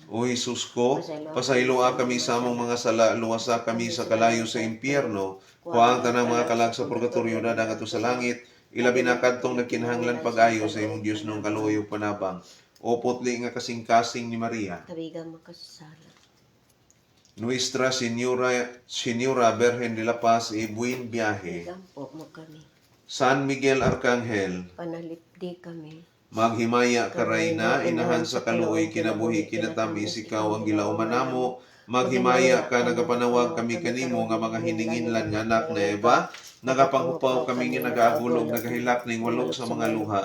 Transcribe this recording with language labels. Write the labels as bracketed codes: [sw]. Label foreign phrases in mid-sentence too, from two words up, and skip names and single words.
[ceb] O Jesus ko, pasayloa kami sa among mga sala, luwasa kami sa kalayo sa impyerno, kuhaan tanang mga kalag sa purgatorio, dadang ato sa langit, ilabi na kadtong nagkinahanglan pag-ayo sa imong Dios nung kaluoy ug panabang. O putli nga kasing-kasing ni Maria. Tabigan makasasala. [es] Nuestra Señora Virgen de la Paz y buen viaje. [ceb] Ikampo mo kami. San Miguel Arcangel, Panalipdi kami. maghimaya ka Reyna, inahan sa kaluoy kinabuhi kinatamis, ikaw ang gilauman namo. Maghimaya ka, nagapanawag kami kanimo nga mga hininginlan nga anak na Eva. Nagapanghupaw kami nga nagaagulog, nagahilak ning walog sa mga luha.